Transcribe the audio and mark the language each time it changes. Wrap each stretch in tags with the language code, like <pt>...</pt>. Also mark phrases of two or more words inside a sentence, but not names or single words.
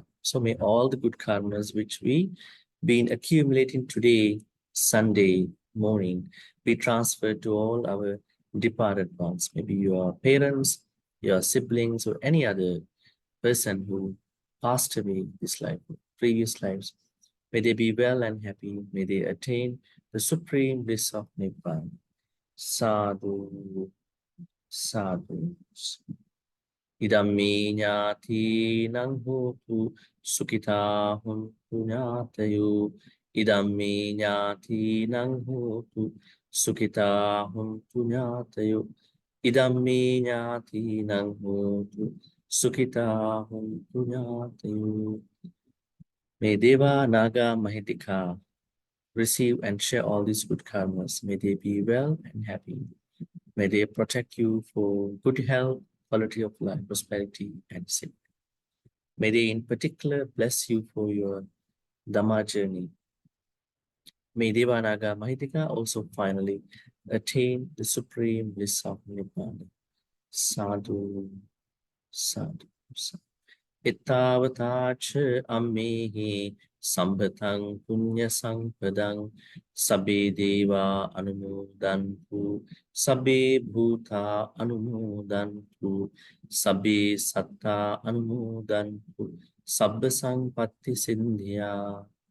<en>So may all the good karmas which we been accumulating today, Sunday morning, be transferred to all our departed ones. Maybe your parents, your siblings, or any other person who passed away this life, previous lives. May they be well and happy. May they attain the supreme bliss of Nibbana.</en> <pi>Sadhu, sadhu. Idammi ñātīnaṁ hotu sukhitā hontu ñātayo. Idammi ñātīnaṁ hotu sukhitā hontu ñātayo. Idammi ñātīnaṁ hotu sukhitā hontu ñātayo.</pi> <en>May</en> <pi>Deva, Naga, Mahitika</pi> <en>receive and share all these good karmas. May they be well and happy. May they protect you for good health, quality of life, prosperity, and safety. May they in particular bless you for your Dhamma journey. May</en> <pi>Deva, Naga, Mahitika</pi> <en>also finally attain the supreme bliss of Nibbana.</en> <pi>Sadhu, sadhu, sadhu. Ittavatacha ammehi sambhatang punya sampadang sabbe deva anumodantu sabbe bhuta anumodantu sabbe satta anumodantu sabba sampatti sindhya</pi>